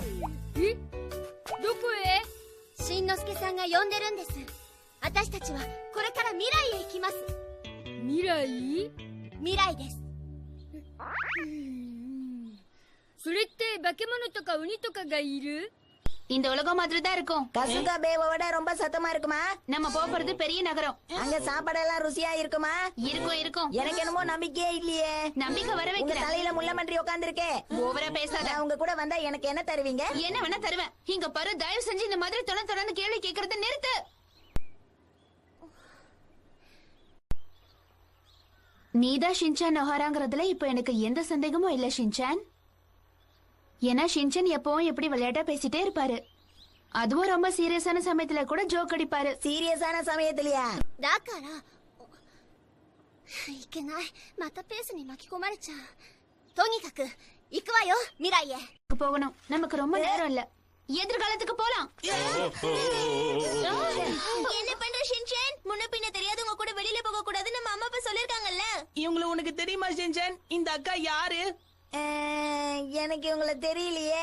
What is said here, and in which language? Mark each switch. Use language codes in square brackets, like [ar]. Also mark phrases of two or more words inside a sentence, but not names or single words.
[ja] え？どこへ？しんのすけさんが呼んでるんです。私たちはこれから未来へ行きます。未来？未来です。それって化け物とか鬼とかがいる？ [ta] இந்த உலகம் மாதிரி தான் இருக்கும். கசுகா பேவோட ரொம்ப சத்தமா இருக்குமா? நம்ம போறது பெரிய நகரம். அங்க சாப்பாடெல்லாம் ருசியா இருக்குமா? இருக்கும் இருக்கும். எனக்கு என்னமோ நம்பிக்கையே இல்லையே. நம்பிக்கை வர உங்க வைக்கிறேன். தலையில முள்ளமன்றி உட்கார்ந்திருக்கே. ஓவரா பேசாத. நான் உங்க கூட வந்தா எனக்கு என்ன தருவீங்க? என்ன வேணா தருவேன். இங்க பாரு, தயவு செஞ்சு இந்த மாதிரி தொடர்ந்து கேள்வி கேக்குறத நிறுத்து. நீதான் ஷின்சான் நொஹாராங்கிறதுல இப்ப எனக்கு எந்த சந்தேகமும் இல்ல ஷின்சான். ஏன்னா ஷின்சான் எப்பவும் எப்படி விளையாட்டா பேசிட்டே இருப்பாரு. அதுவும் ரொம்ப சீரியஸான சமயத்துல கூட ஜோக் அடிப்பாரு. சீரியஸான சமயத்திலயா? [ja] だからいけない。またペースに巻き込まれちゃう。とにかく行くわよ、未来へ。 [ta] போகணும். நமக்கு ரொம்ப நேரம் இல்ல. எதிர்காலத்துக்கு போலாம். என்ன பண்ற ஷின்சான்? முன்ன பின்ன தெரியாதவங்க கூட வெளியில போக கூடாதுன்னு நம்ம அம்மா அப்பா சொல்லிருக்காங்கல்ல. இவங்கள உனக்கு தெரியுமா ஷின்சான்? இந்த அக்கா யாரு? எனக்கு இவங்கள தெரியலையே.